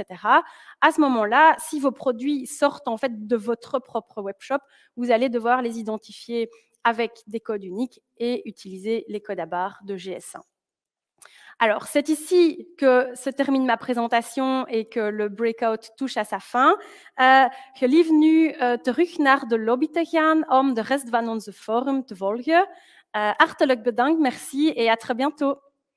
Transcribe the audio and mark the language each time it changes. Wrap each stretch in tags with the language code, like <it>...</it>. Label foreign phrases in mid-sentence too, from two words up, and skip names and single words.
<fr>À ce moment-là, si vos produits sortent en fait de votre propre webshop, vous allez devoir les identifier avec des codes uniques et utiliser les codes à barres de GS1. Alors, c'est ici que se termine ma présentation et que le breakout touche à sa fin.</fr> <nl>Gelieve nu terug naar de lobby te gaan om de rest van onze forum te volgen. Hartelijk bedankt,</nl> <fr>merci et à très bientôt.</fr>